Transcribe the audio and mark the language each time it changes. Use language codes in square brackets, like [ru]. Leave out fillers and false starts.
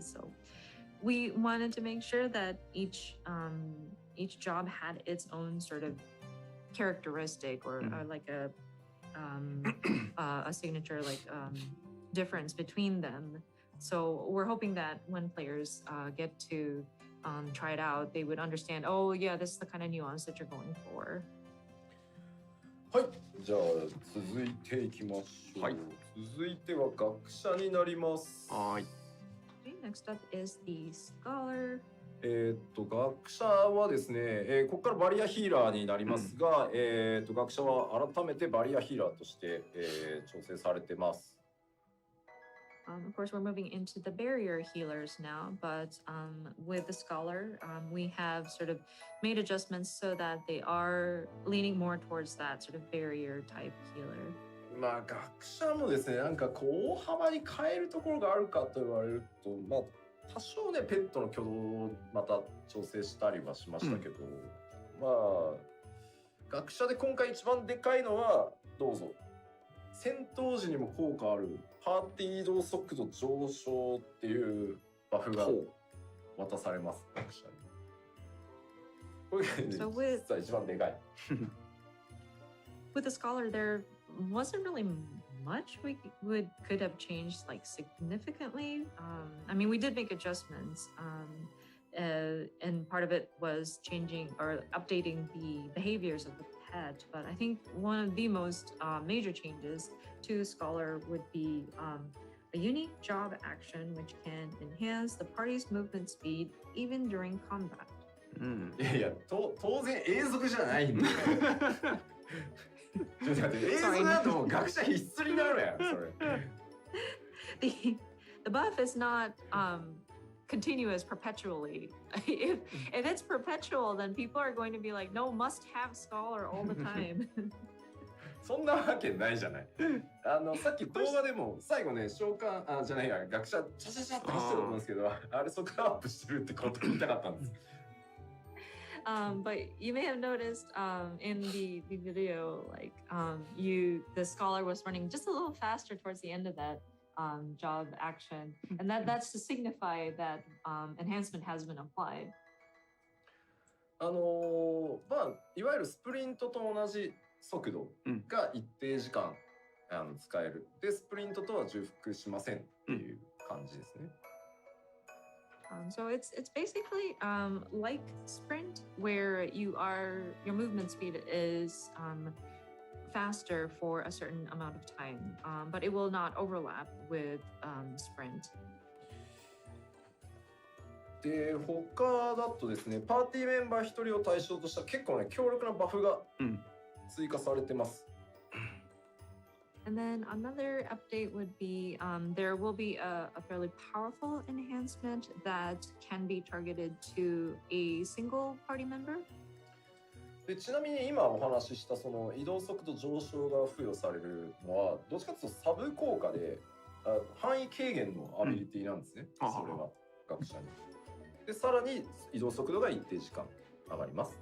[en] So we wanted to make sure that each job had its own sort of characteristic or like a signature like difference between them. So we're hoping that when players get to try it out, they would understand, oh yeah, this is the kind of nuance that you're going for. [ja] はい、じゃあ続いていきましょう。はい、続いては学者になります。はい。 [en] Okay, next up is the scholar. [ja] 学者はですね、ここからバリアヒーラーになりますが、学者は改めてバリアヒーラーとして、調整されてます。 [en] Of course, we're moving into the barrier healers now, but with the scholar, we have sort of made adjustments so that they are leaning more towards that sort of barrier type healer. [ja] まあ学者もですね、なんかこう大幅に変えるところがあるかと言われると、まあ多少ねペットの挙動をまた調整したりはしましたけど、まあ学者で今回一番でかいのはどうぞ。戦闘時にも効果あるパーティー移動速度上昇っていうバフが渡されます、学者に。これが、ね、実は一番でかい。 [en] With the scholar, there wasn't really much we could have changed like significantly. I mean, we did make adjustments, and part of it was changing or updating the behaviors of the pet. But I think one of the most major changes to Scholar would be a unique job action which can enhance the party's movement speed even during combat. [ja] いやいや、当然永続じゃないんだよ。ちょっと待って、永続だともう学者必須になるやん、それ。 [en] The buff is not continuous perpetually. if it's perpetual, then people are going to be like, no, must have scholar all the time. [ja] そんなわけないじゃない。さっき動画でも最後ね、召喚じゃないや、学者チャチャチャって走ってると思うんですけど、あれそこからアップしてるってこと言いたかったんです。 [en] But you may have noticed in the video, like the scholar was running just a little faster towards the end of that job action, and that's to signify that enhancement has been applied. [ja] まあいわゆるスプリントと同じ速度が一定時間使える。で、スプリントとは重複しませんっていう感じですね。 [en] So it's basically like sprint, where your movement speed is faster for a certain amount of time, but it will not overlap with sprint. [ja] で、他だとですね、パーティーメンバー一人を対象とした結構ね強力なバフが追加されてます。 [en] And then another update would be there will be a fairly powerful enhancement that can be targeted to a single party member. [ja] でちなみに今お話ししたその移動速度上昇が付与されるのはどっちかというとサブ効果で範囲軽減のアビリティなんですね、それは学者に。でさらに移動速度が一定時間上がります。